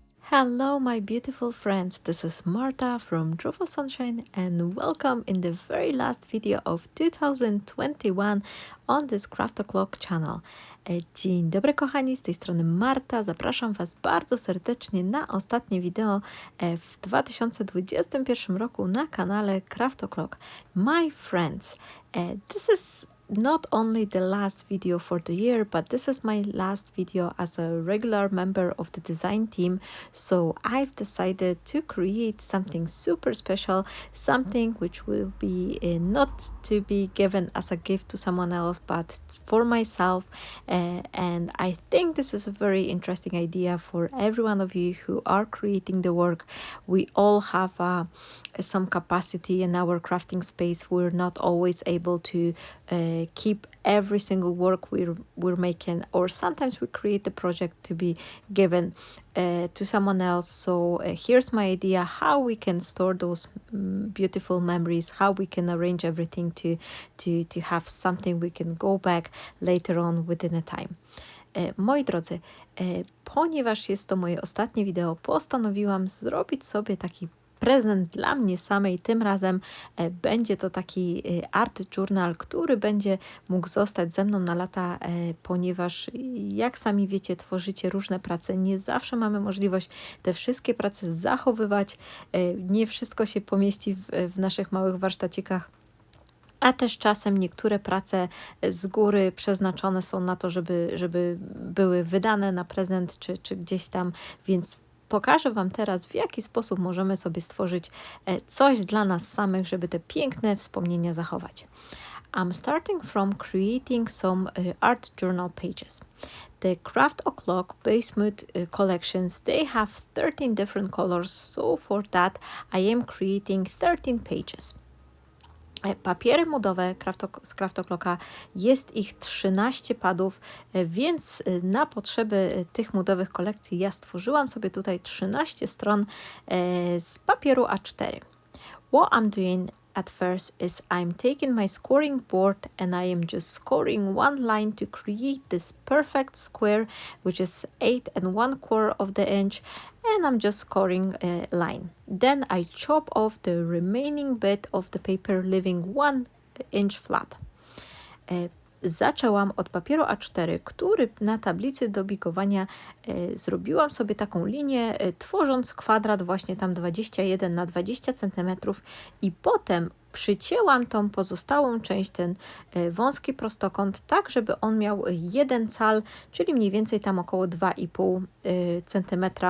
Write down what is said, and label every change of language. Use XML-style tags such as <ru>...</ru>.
<en>Hello, my beautiful friends. This is Marta from Drop of Sunshine, and welcome in the very last video of 2021 on this Craft O'Clock channel.</en> <pl>Dzień dobry, kochani, z tej strony Marta. Zapraszam Was bardzo serdecznie na ostatnie wideo w 2021 roku na kanale Craft O'Clock.</pl> <en>My friends, this is not only the last video for the year, but this is my last video as a regular member of the design team. So I've decided to create something super special, something which will be not to be given as a gift to someone else, but for myself. And I think this is a very interesting idea for every one of you who are creating the work. We all have some capacity in our crafting space. We're not always able to keep every single work we're making, or sometimes we create the project to be given to someone else. So here's my idea how we can store those beautiful memories, how we can arrange everything to have something we can go back later on within a time.</en> <pl>Moi drodzy, ponieważ jest to moje ostatnie wideo, postanowiłam zrobić sobie taki prezent dla mnie samej. Tym razem będzie to taki art journal, który będzie mógł zostać ze mną na lata, ponieważ jak sami wiecie, tworzycie różne prace. Nie zawsze mamy możliwość te wszystkie prace zachowywać. Nie wszystko się pomieści w naszych małych warsztacikach. A też czasem niektóre prace z góry przeznaczone są na to, żeby były wydane na prezent czy gdzieś tam, więc pokażę Wam teraz, w jaki sposób możemy sobie stworzyć coś dla nas samych, żeby te piękne wspomnienia zachować.</pl> <en>I'm starting from creating some art journal pages. The Craft O'Clock Base Mood collections, they have 13 different colors, so for that I am creating 13 pages.</en> <pl>Papiery moodowe z Craft O'Clocka, jest ich 13 padów, więc na potrzeby tych moodowych kolekcji ja stworzyłam sobie tutaj 13 stron z papieru A4.</pl> <en>What I'm doing at first is I'm taking my scoring board and I am just scoring one line to create this perfect square, which is 8¼ of the inch, and I'm just scoring a line. Then I chop off the remaining bit of the paper, leaving 1 inch flap.</en> <pl>Zaczęłam od papieru A4, który na tablicy do bikowania zrobiłam sobie taką linię, tworząc kwadrat właśnie tam 21 na 20 cm i potem przycięłam tą pozostałą część, ten wąski prostokąt, tak żeby on miał 1 cal, czyli mniej więcej tam około 2,5 cm.</pl>